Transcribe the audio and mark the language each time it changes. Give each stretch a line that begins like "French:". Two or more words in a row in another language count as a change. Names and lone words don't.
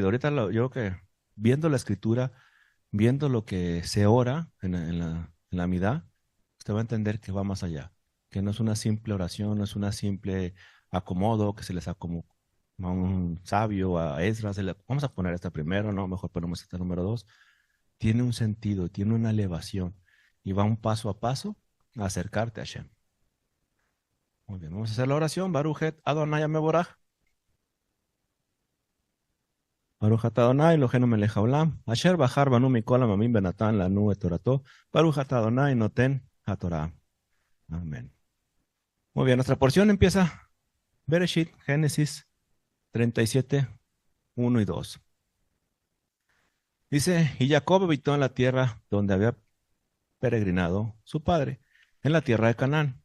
Spanish: Ahorita yo creo que viendo la escritura, viendo lo que se ora en la amidad, usted va a entender que va más allá, que no es una simple oración, no es una simple acomodo que se les acomodó a un sabio, a Esdras, vamos a poner esta primero, no, mejor ponemos esta número dos. Tiene un sentido, tiene una elevación y va un paso a paso a acercarte a Hashem. Muy bien, vamos a hacer la oración.
Hebrew: ברכו את ה' המבורך. ברוך אתה ה' אלוהינו מלך העולם, אשר בחר בנו מכל העמים ונתן לנו את תורתו, ברוך אתה ה' נותן התורה.
Spanish: Amén. Muy bien, nuestra porción empieza Bereshit, Génesis 37, 1 y 2. Dice, y Jacob habitó en la tierra donde había peregrinado su padre, en la tierra de Canaán.